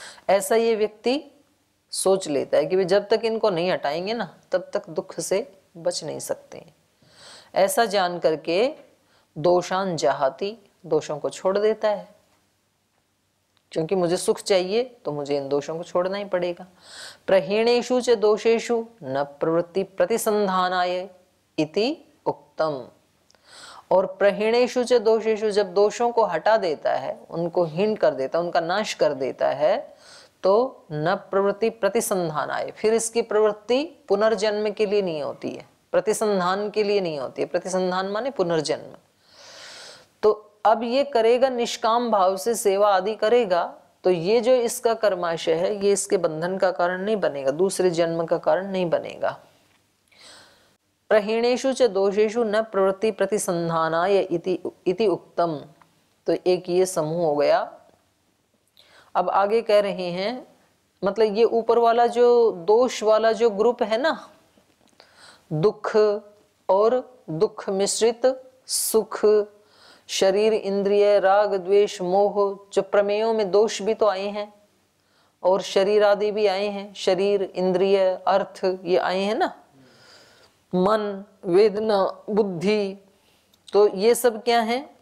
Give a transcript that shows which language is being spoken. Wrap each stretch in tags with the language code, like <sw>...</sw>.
<hi>ऐसा ये व्यक्ति सोच लेता है कि जब तक इनको नहीं हटाएंगे ना तब तक दुख से बच नहीं सकते। ऐसा जान करके</hi> <sa>दोषान जहाती,</sa> <hi>दोषों को छोड़ देता है। क्योंकि मुझे सुख चाहिए तो मुझे इन दोषों को छोड़ना ही पड़ेगा।</hi> <sa>प्रहीणेषु च दोषेषु न प्रवृत्ति प्रतिसंधानाय इति उक्तम।</sa> <hi>और</hi> <sa>प्रहीणेषु च दोषेषु,</sa> <hi>जब दोषों को हटा देता है, उनको हीन कर देता है, उनका नाश कर देता है, तो</hi> <sa>न प्रवृत्ति प्रतिसंधानाय,</sa> <hi>फिर इसकी प्रवृत्ति पुनर्जन्म के लिए नहीं होती है, प्रतिसंधान के लिए नहीं होती है। प्रतिसंधान माने पुनर्जन्म। तो अब ये करेगा निष्काम भाव से, सेवा आदि करेगा, तो ये जो इसका कर्माशय है ये इसके बंधन का कारण नहीं बनेगा, दूसरे जन्म का कारण नहीं बनेगा।</hi> <sa>प्रहीणेषु च दोषेषु न प्रवृत्ति प्रतिसंधानाय इति उक्तम।</sa> <hi>तो एक ये समूह हो गया। अब आगे कह रहे हैं, मतलब ये ऊपर वाला जो दोष वाला जो ग्रुप है ना, दुख और दुख मिश्रित सुख, शरीर, इंद्रिय, राग द्वेष मोह, जो प्रमेयों में दोष भी तो आए हैं और शरीर आदि भी आए हैं, शरीर, इंद्रिय, अर्थ, ये आए हैं ना, मन, वेदना, बुद्धि, तो ये सब क्या है?</hi>